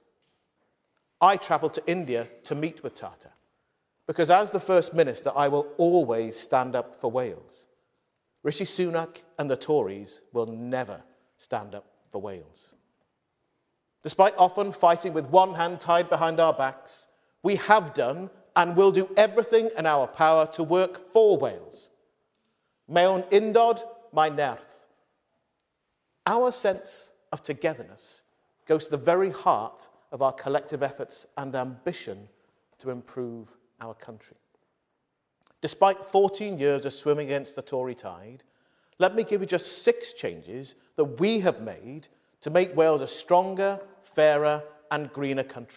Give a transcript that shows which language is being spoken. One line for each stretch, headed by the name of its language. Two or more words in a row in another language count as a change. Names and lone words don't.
English: I travelled to India to meet with Tata, because as the First Minister, I will always stand up for Wales. Rishi Sunak and the Tories will never stand up for Wales. Despite often fighting with one hand tied behind our backs, we have done and will do everything in our power to work for Wales.
Welsh: Mewn undod, mae nerth.
English: Our sense of togetherness goes to the very heart of our collective efforts and ambition to improve our country. Despite 14 years of swimming against the Tory tide, let me give you just 6 changes that we have made to make Wales a stronger, fairer and greener country.